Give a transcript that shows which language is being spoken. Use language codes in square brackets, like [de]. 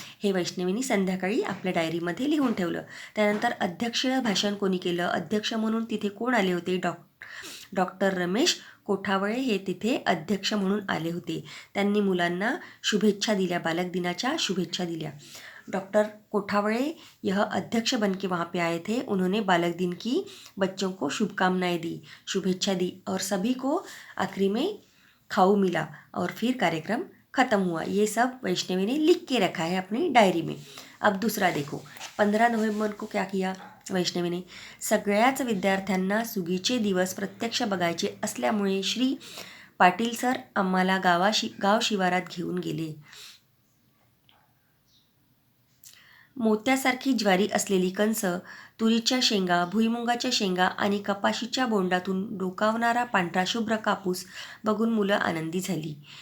[mr] हे वैष्णवीनी संध्याकाळी आपल्या डायरीमध्ये लिहून ठेवलं. त्यानंतर अध्यक्ष भाषण कोणी केलं? अध्यक्ष म्हणून तिथे कोण आले होते? डॉक्टर रमेश कोठावळे हे तिथे अध्यक्ष म्हणून आले होते. त्यांनी मुलांना शुभेच्छा दिल्या, बालक दिनाच्या शुभेच्छा दिल्या. [hi] डॉक्टर कोठावळे यह अध्यक्ष बन के वहाँ पे आए थे. उन्होंने बालक दिन की बच्चों को शुभकामनाएं दी, शुभेच्छा दी और सभी को आखिरी में खाऊ मिला और फिर कार्यक्रम ख़त्म हुआ. ये सब वैष्णवी ने लिख के रखा है अपनी डायरी में. अब दूसरा देखो, 15 नोव्हेंबर को क्या किया वैष्णवीने? [mr] सगळ्याच विद्यार्थ्यांना सुगीचे दिवस प्रत्यक्ष बघायचे असल्यामुळे श्री पाटील सर आम्हाला गाव शिवारात घेऊन गेले. मोत्यासारखी ज्वारी असलेली कंस, तुरीच्या शेंगा, भुईमुगाच्या शेंगा आणि कपाशीच्या बोंडातून डोकावणारा पांढरा शुभ्र कापूस बघून मुलं आनंदी झाली.